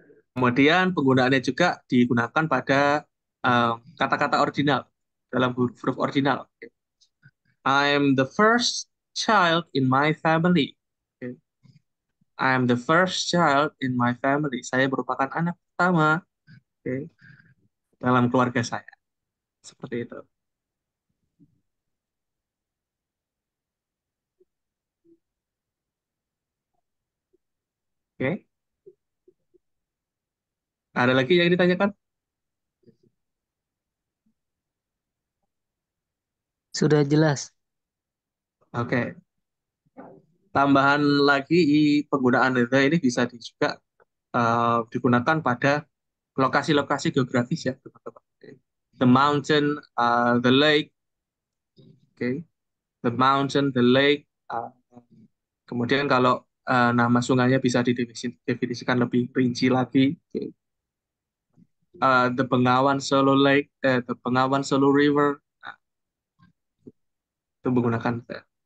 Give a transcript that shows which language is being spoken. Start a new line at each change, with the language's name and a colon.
Indonesian: Kemudian penggunaannya juga digunakan pada kata-kata ordinal dalam huruf ordinal.
English: I'm the first child in my family. Okay. I'm the first child in my family.
Indonesian: Saya merupakan anak pertama, okay, dalam keluarga saya. Seperti itu. Oke. Ada lagi yang ditanyakan? Sudah jelas. Oke. Tambahan lagi penggunaan the ini bisa juga digunakan pada lokasi-lokasi geografis ya, teman-teman. Okay.
English: The mountain, the lake, okay. The mountain, the lake.
Indonesian: Kemudian kalau nama sungainya bisa didefinisikan lebih rinci lagi.
English: Okay. The Bengawan Solo Lake, the Bengawan Solo River,
Indonesian: nah, itu menggunakan the.